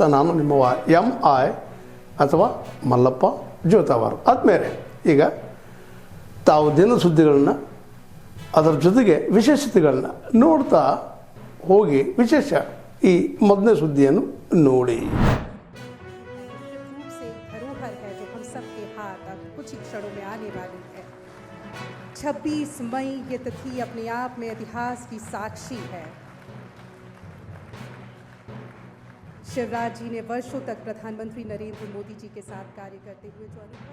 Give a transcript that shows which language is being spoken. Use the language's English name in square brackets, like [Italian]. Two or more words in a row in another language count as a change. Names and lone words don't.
[Kannada] ನಾನು ನಿಮ್ಮವ MI ಅಥವಾ ಮಲ್ಲಪ್ಪ ಜೋತಾವಾರ್. ಆದ್ಮೇಲೆ ಈಗ ತಾವು ದಿನ ಸುದ್ದಿಗಳನ್ನ ಅದರ ಜೊತೆಗೆ ವಿಶೇಷತೆಗಳನ್ನ ನೋಡ್ತಾ ಹೋಗಿ ವಿಶೇಷ ಈ ಮೊದಲನೇ ಸುದ್ದಿಯನ್ನು ನೋಡಿ. [Hindi] कुछ ही क्षणों में आने वाली है 26 मई ये तिथि अपने आप में इतिहास की साक्षी है. शिवराज जी ने वर्षों तक प्रधानमंत्री नरेंद्र मोदी जी के साथ कार्य करते हुए जो अनुभव